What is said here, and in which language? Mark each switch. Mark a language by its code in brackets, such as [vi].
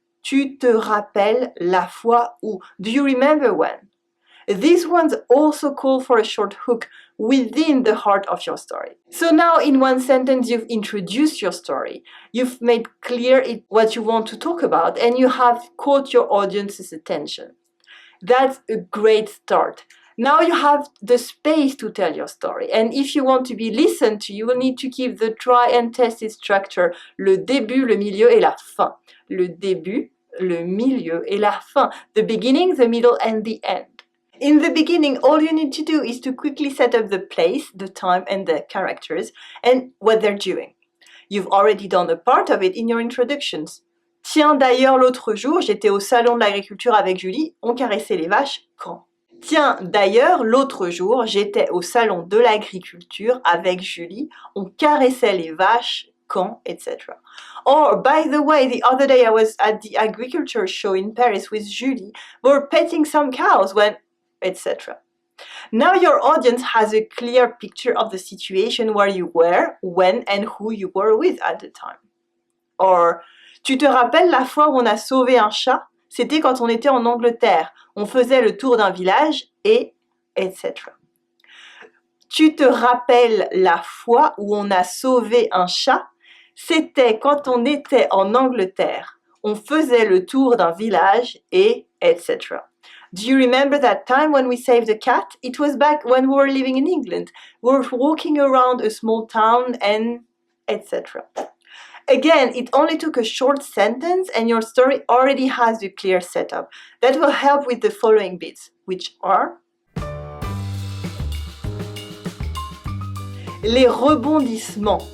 [fr] Tu te rappelles la fois où? [en] Do you remember when? These ones also call for a short hook within the heart of your story. So now in one sentence you've introduced your story, you've made clear what you want to talk about, and you have caught your audience's attention. That's a great start. Now you have the space to tell your story, and if you want to be listened to, you will need to keep the try and tested structure, [fr] le début, le milieu et la fin. [en] Le début, le milieu et la fin. The beginning, the middle, and the end. In the beginning, all you need to do is to quickly set up the place, the time, and the characters, and what they're doing. You've already done a part of it in your introductions. [fr] Tiens, d'ailleurs, l'autre jour, j'étais au salon de l'agriculture avec Julie, on caressait les vaches quand? Tiens, d'ailleurs, l'autre jour, j'étais au salon de l'agriculture avec Julie, on caressait les vaches quand, etc. [en] Or, by the way, the other day I was at the agriculture show in Paris with Julie. We were petting some cows when, etc. Now your audience has a clear picture of the situation where you were, when, and who you were with at the time. [fr] Or, tu te rappelles la fois où on a sauvé un chat? C'était quand on était en Angleterre. On faisait le tour d'un village et etc. Tu te rappelles la fois où on a sauvé un chat? C'était quand on était en Angleterre. On faisait le tour d'un village et etc. [en] Do you remember that time when we saved a cat? It was back when we were living in England. We were walking around a small town and etc. Again, it only took a short sentence and your story already has a clear setup. That will help with the following bits, which are les rebondissements.